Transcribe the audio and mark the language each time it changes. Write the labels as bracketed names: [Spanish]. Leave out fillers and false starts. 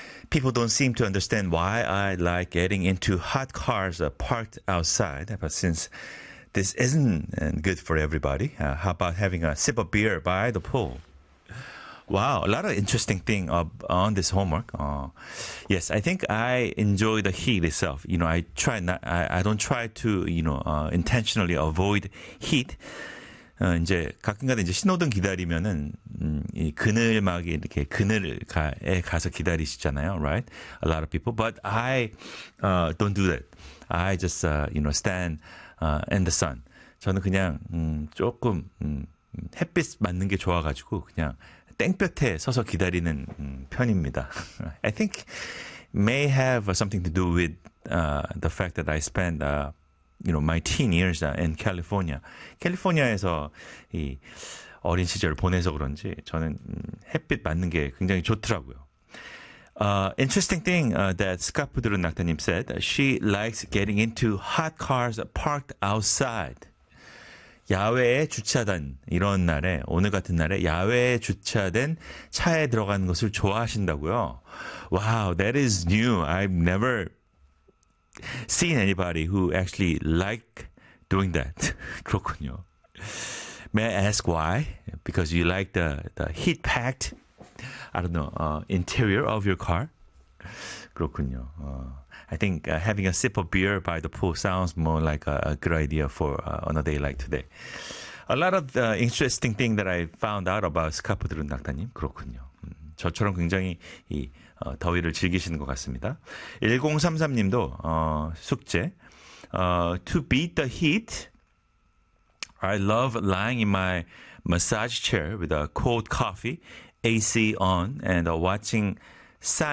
[English] People don't seem to understand why I like getting into hot cars parked outside, but since this isn't good for everybody, how about having a sip of beer by the pool? Wow, a lot of interesting thing on this homework. Yes, I think I enjoy the heat itself. You know, I don't try to intentionally avoid heat. [Korean] 이제 가끔가다 이제 신호등 기다리면은 이 그늘막이 이렇게 그늘에 가서 기다리시잖아요, [English] right? A lot of people, but I don't do that. I just stand in the sun. [Korean] 저는 그냥 조금 햇빛 맞는 게 좋아가지고 그냥 땡볕에 서서 기다리는 편입니다. [English] I think may have something to do with the fact that I spend my teen years in California. [Korean] California에서 이 어린 시절을 보내서 그런지 저는 햇빛 맞는 게 굉장히 좋더라고요. [English] Interesting thing that Scapudro Nakta님 said. She likes getting into hot cars parked outside. [Korean] 야외에 주차된 이런 날에 오늘 같은 날에 야외에 주차된 차에 들어가는 것을 좋아하신다고요. [English] Wow, that is new. I've never seen anybody who actually like doing that. [Korean] 그렇군요. [English] May I ask why? Because you like the heat packed, I don't know, interior of your car? [Korean] 그렇군요. [English] I think having a sip of beer by the pool sounds more like a good idea for on a day like today. A lot of the interesting thing that I found out about 스카프드룬 낙타님, [Korean] 그렇군요. 저처럼 굉장히 이 더위를 즐기시는 것 같습니다. 1033님도 숙제. [English] To beat the heat, I love lying in my massage chair with a cold coffee, AC on, and watching sun.